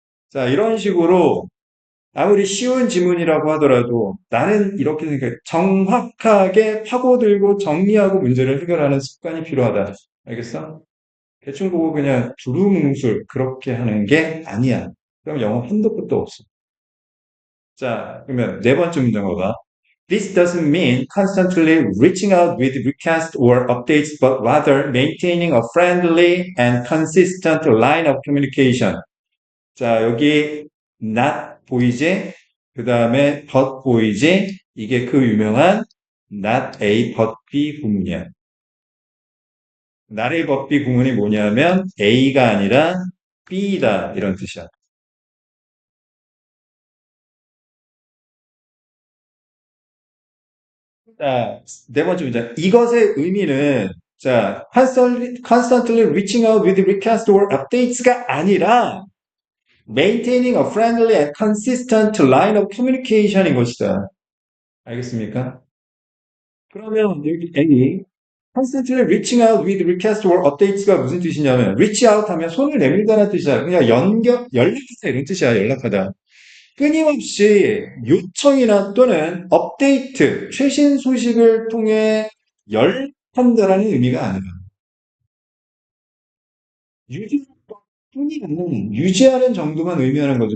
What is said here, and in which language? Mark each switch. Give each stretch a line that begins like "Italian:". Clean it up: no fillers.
Korean: 자, 이런 식으로 아무리 쉬운 지문이라고 하더라도 나는 이렇게 생각해. 정확하게 파고들고 정리하고 문제를 해결하는 습관이 필요하다. 알겠어? 대충 보고 그냥 두루뭉술 그렇게 하는 게 아니야. 그럼 영어 한도 끝도 없어. 자, 그러면 네 번째 문장 봐봐.
English: This doesn't mean constantly reaching out with requests or updates, but rather maintaining a friendly and consistent line of communication.
Korean: 자, 여기 not 보이지? 그 다음에 but 보이지? 이게 그 유명한 not A but B 구문이야. not A but B 구문이 뭐냐면 A가 아니라 B다 이런 뜻이야. 자, 네 번째 문제. 이것의 의미는 자,
English: constantly reaching out with requests or updates가
Korean: 아니라
English: maintaining a friendly and consistent line of communication인 것이다.
Korean: 알겠습니까? 그러면 여기 A
English: constantly reaching out with requests or updates
Korean: 가 무슨 뜻이냐면 reach out 하면 손을 내밀다는 뜻이야. 그냥 연락하다 이런 뜻이야. 연락하다. 끊임없이 요청이나 또는 업데이트, 최신 소식을 통해 연락한다라는 의미가 아니라 유지할 뿐이 아니라 유지하는 정도만 의미하는 거지.